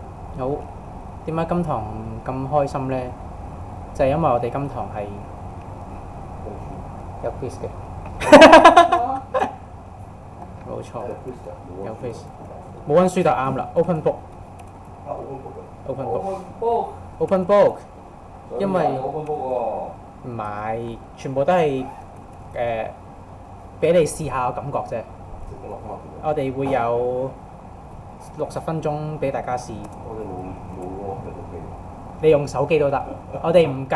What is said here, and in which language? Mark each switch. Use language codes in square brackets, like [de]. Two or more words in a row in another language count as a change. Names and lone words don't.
[yue] 好，點解今堂咁開心呢？就係因為我哋今堂係有 quiz 嘅，冇錯，有 quiz。冇温書就啱啦 ， [en] open book，open book， [yue] 因為唔係全部都係俾你試下個感覺啫。我哋會有60分鐘俾大家試。你用手機都得，我哋唔